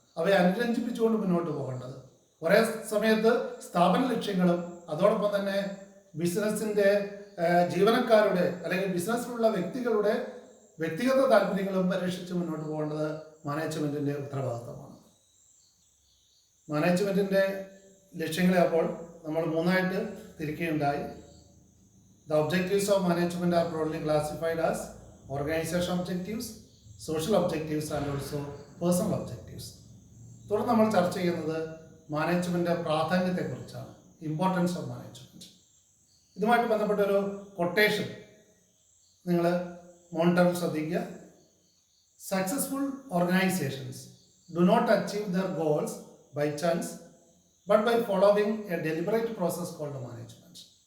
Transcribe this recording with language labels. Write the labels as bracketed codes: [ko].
[ml] അവയെ അനുരഞ്ജിപ്പിച്ചുകൊണ്ട് മുന്നോട്ട് പോകേണ്ടത്. ഒരേ സമയത്ത് സ്ഥാപന ലക്ഷ്യങ്ങളും അതോടൊപ്പം തന്നെ ബിസിനസ്സിൻ്റെ ജീവനക്കാരുടെ അല്ലെങ്കിൽ ബിസിനസ്സിലുള്ള വ്യക്തികളുടെ വ്യക്തിഗത താല്പര്യങ്ങളും പരീക്ഷിച്ച് മുന്നോട്ട് പോകേണ്ടത് മാനേജ്മെന്റിൻ്റെ ഉത്തരവാദിത്തമാണ്. മാനേജ്മെന്റിൻ്റെ ലക്ഷ്യങ്ങളെ അപ്പോൾ നമ്മൾ മൂന്നായിട്ട് തിരിക്കുകയുണ്ടായി. [en] The objectives of management are broadly classified as organization objectives, social objectives and also personal objectives. [ml] തുടർന്ന് നമ്മൾ ചർച്ച ചെയ്യുന്നത് മാനേജ്മെന്റ് പ്രാധാന്യത്തെക്കുറിച്ചാണ്, [en] Importance of management. [ml] ഇതുമായിട്ട് ബന്ധപ്പെട്ടൊരു കൊട്ടേഷൻ നിങ്ങൾ മോണിറ്ററിൽ ശ്രദ്ധിക്കുക. [en] Successful organisations do not achieve their goals by chance but by following a deliberate process called management.